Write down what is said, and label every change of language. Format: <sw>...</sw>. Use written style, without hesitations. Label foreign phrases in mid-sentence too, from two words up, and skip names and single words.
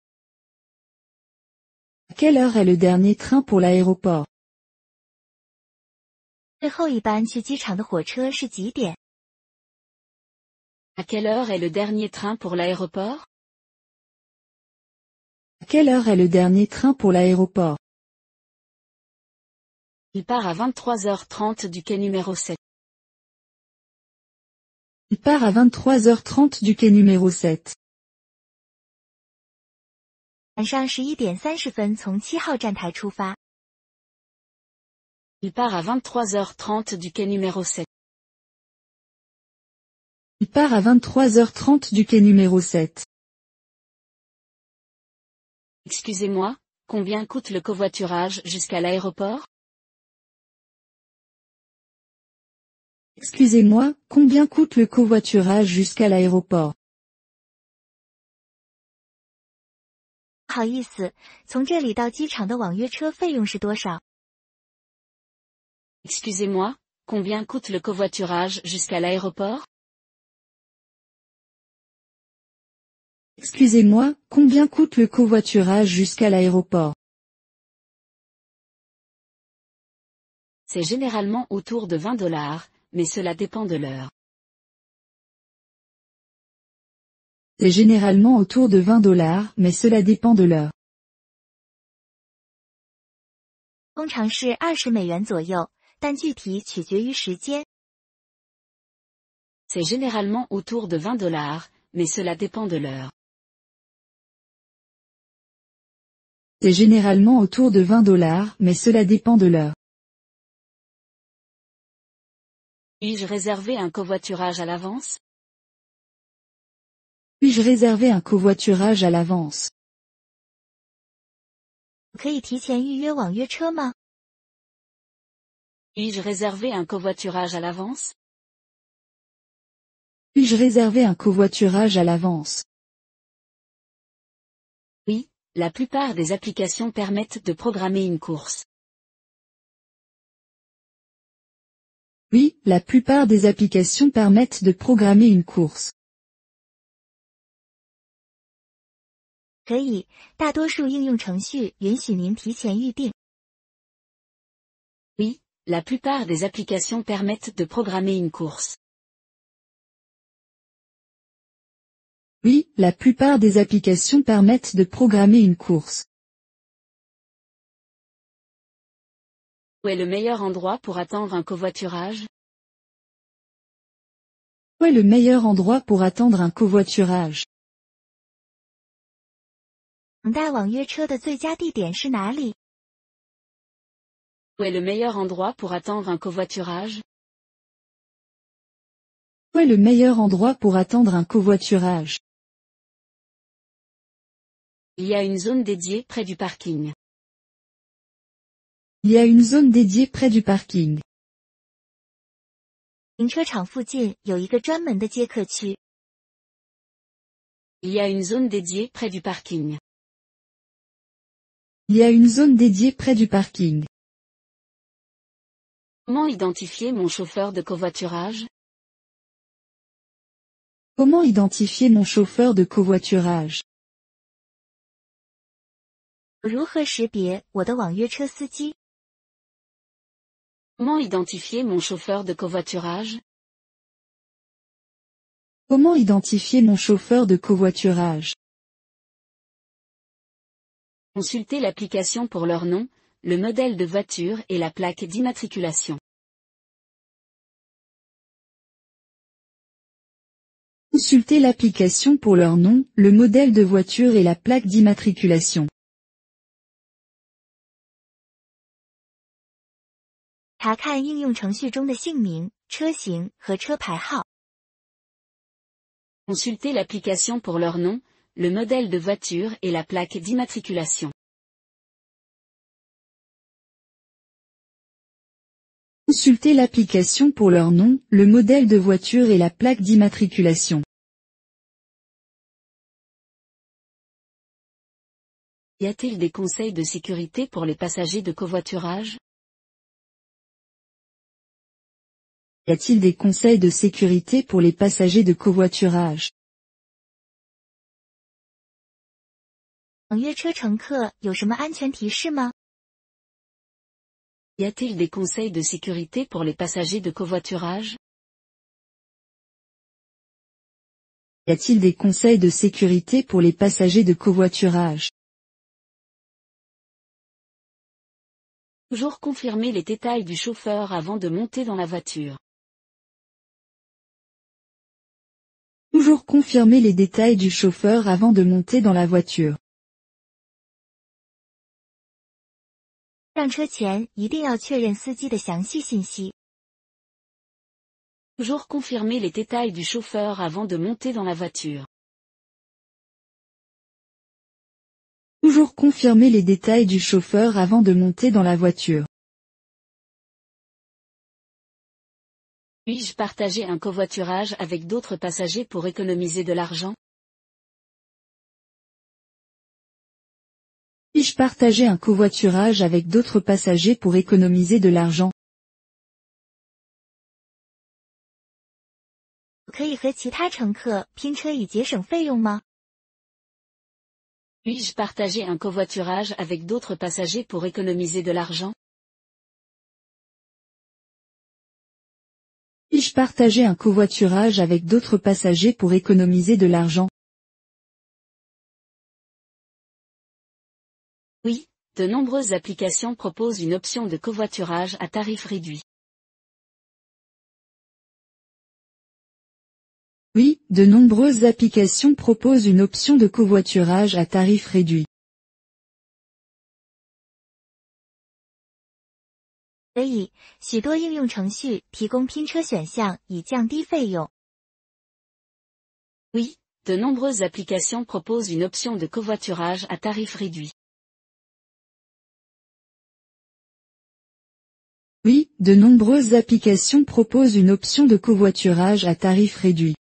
<fr>À quelle heure est le dernier train pour l'aéroport?</fr> <zh>最后一班去机场的火车是几点？</zh> <fr>À quelle heure est le dernier train pour l'aéroport? À quelle heure est le dernier train pour l'aéroport? Il part à 23h30 du quai numéro 7. Il part à 23h30 du quai numéro 7.</fr> <zh>晚上11点30分从7号站台出发。</zh> <fr>Il part à 23h30 du quai numéro 7. Il part à 23h30 du quai numéro 7. Excusez-moi, combien coûte le covoiturage jusqu'à l'aéroport? Excusez-moi, combien coûte le covoiturage jusqu'à l'aéroport?</fr> <zh>不好意思，从这里到机场的网约车费用是多少？</zh> <fr>Excusez-moi, combien coûte le covoiturage jusqu'à l'aéroport? Excusez-moi, combien coûte le covoiturage jusqu'à l'aéroport? C'est généralement autour de $20, mais cela dépend de l'heure. C'est généralement autour de $20, mais cela dépend de l'heure.</fr> <zh>通常是20美元左右，但具体取决于时间。</zh> <fr>C'est généralement autour de $20, mais cela dépend de l'heure. C'est généralement autour de $20, mais cela dépend de l'heure. Puis-je réserver un covoiturage à l'avance? Puis-je réserver un covoiturage à l'avance?</fr> <zh>可以提前预约网约车吗？</zh> <fr>Puis-je réserver un covoiturage à l'avance? Puis-je réserver un covoiturage à l'avance? Oui, la plupart des applications permettent de programmer une course. Oui, la plupart des applications permettent de programmer une course.</fr> <zh>可以，大多数应用程序允许您提前预定。</zh> <fr>Oui, la plupart des applications permettent de programmer une course. Oui, la plupart des applications permettent de programmer une course. Où est le meilleur endroit pour attendre un covoiturage? Où est le meilleur endroit pour attendre un covoiturage?</fr> <zh>等待网约车的最佳地点是哪里？</zh> <fr>Où est le meilleur endroit pour attendre un covoiturage? Où est le meilleur endroit pour attendre un covoiturage? Il y a une zone dédiée près du parking. Il y a une zone dédiée près du parking.</fr> <zh>停车场附近有一个专门的接客区。</zh> <fr>Il y a une zone dédiée près du parking. Il y a une zone dédiée près du parking. Comment identifier mon chauffeur de covoiturage? Comment identifier mon chauffeur de covoiturage?</fr> <zh>如何识别我的网约车司机？</zh> <fr>Comment identifier mon chauffeur de covoiturage? Comment identifier mon chauffeur de covoiturage? Consultez l'application pour leur nom, le modèle de voiture et la plaque d'immatriculation. Consultez l'application pour leur nom, le modèle de voiture et la plaque d'immatriculation.</fr> <zh>查看应用程序中的姓名、车型和车牌号。</zh> <fr>Consultez l'application pour leur nom, le modèle de voiture et la plaque d'immatriculation. Consultez l'application pour leur nom, le modèle de voiture et la plaque d'immatriculation. Y a-t-il des conseils de sécurité pour les passagers de covoiturage? Y a-t-il des conseils de sécurité pour les passagers de covoiturage?</fr> <zh>网约车乘客有什么安全提示吗？</zh> <fr>Y a-t-il des conseils de sécurité pour les passagers de covoiturage? Y a-t-il des conseils de sécurité pour les passagers de covoiturage? Toujours confirmer les détails du chauffeur avant de monter dans la voiture. Toujours confirmer les détails du chauffeur avant de monter dans la voiture.</fr> <zh>上车前一定要确认司机的详细信息。</zh> <fr>Toujours confirmer les détails du chauffeur avant de monter dans la voiture. Toujours confirmer les détails du chauffeur avant de monter dans la voiture. Puis-je partager un covoiturage avec d'autres passagers pour économiser de l'argent? Puis-je partager un covoiturage avec d'autres passagers pour économiser de l'argent?</fr> <zh>可以和其他乘客拼车以节省费用吗？</zh> <fr>Puis-je partager un covoiturage avec d'autres passagers pour économiser de l'argent? Puis-je partager un covoiturage avec d'autres passagers pour économiser de l'argent? Oui, de nombreuses applications proposent une option de covoiturage à tarif réduit. Oui, de nombreuses applications proposent une option de covoiturage à tarif réduit.</fr> <zh>所以，许多应用程序提供拼车选项以降低费用。</zh> <fr>Oui, de nombreuses applications proposent une option de covoiturage à tarif réduit. Oui, de nombreuses applications proposent une option de covoiturage à tarif réduit.</fr>